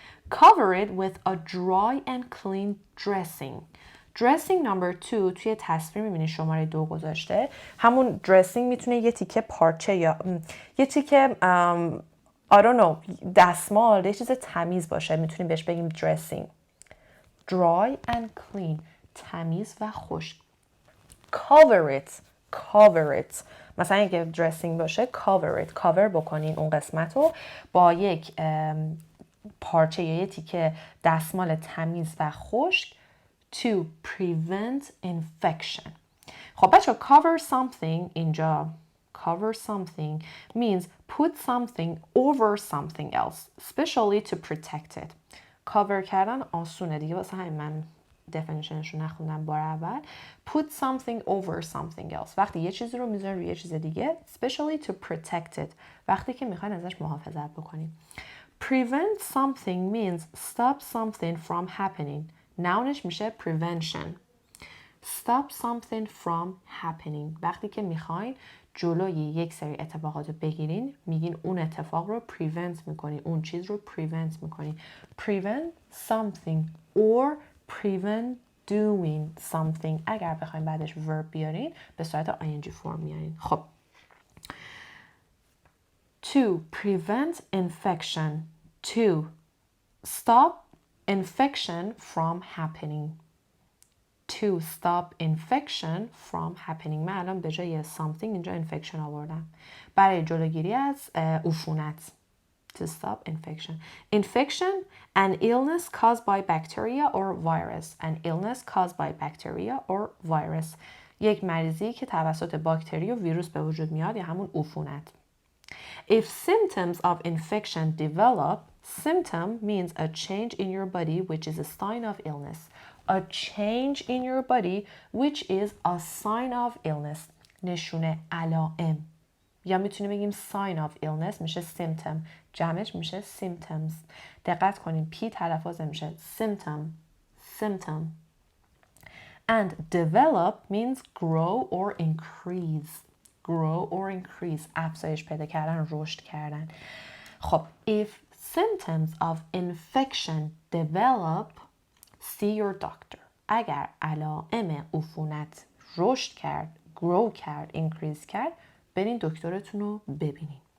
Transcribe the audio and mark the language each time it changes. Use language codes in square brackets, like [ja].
[en] Cover it with a dry and clean dressing. Dressing number 2 [fa] توی تصویر میبینید شماره 2 گذاشته. همون dressing میتونه یه تیکه پارچه یا یه تیکه [en] I don't know [fa] دستمال، یه چیز تمیز باشه، میتونیم بهش بگیم dressing. [en] Dry and clean. [fa] تمیز و خشک. [en] Cover it. [fa] مثلا اگه dressing باشه cover بکنین اون قسمت رو با یک پارچه یا یه تیکه دستمال تمیز و خشک [en] to prevent infection. [fa] خب بچه [en] cover something [fa] اینجا [en] cover something means put something over something else especially to protect it. [fa] cover کردن آسونه دیگه، واسه همین من definitionش رو نخوندم بار اول. [en] Put something over something else. [fa] وقتی یه چیزی رو میذارن روی یه چیز دیگه. [en] Especially to protect it. [fa] وقتی که میخواین ازش محافظت بکنین. [en] Prevent something means stop something from happening. [fa] nounش میشه prevention. [en] Stop something from happening. [fa] وقتی که میخواین جلوی یک سری اتفاقات رو بگیرین میگین اون اتفاق رو prevent میکنین، اون چیز رو prevent میکنین. [en] Prevent something or prevent doing something. [fa] اگر بخوایم بعدش verb بیارین به صورت ing فرم میارین. [en] خب to prevent infection, to stop infection from happening. To stop infection from happening. [fa] من الان به جای something اینجا infection آوردم برای جلوگیری از عفونت. [en] To stop infection. Infection, an illness caused by bacteria or virus. An illness caused by bacteria or virus. [fa] یک مریضی که توسط باکتری و ویروس به وجود میاد یا همون عفونت. [en] If symptoms of infection develop, symptom means a change in your body which is a sign of illness. A change in your body which is a sign of illness. [fa] نشونه علائم. یا میتونیم بگیم [en] sign of illness [fa] میشه symptom. جمعش میشه symptoms. دقت کنیم پی تلفظ میشه symptom. [en] Symptom. And develop means grow or increase. Grow or increase. [fa] افزایش پیدا کردن، رشد کردن. [en] خب if symptoms of infection develop, see your doctor. [fa] اگر علائم عفونت رشد کرد، grow کرد، increase کرد، برین دکترتون رو ببینین.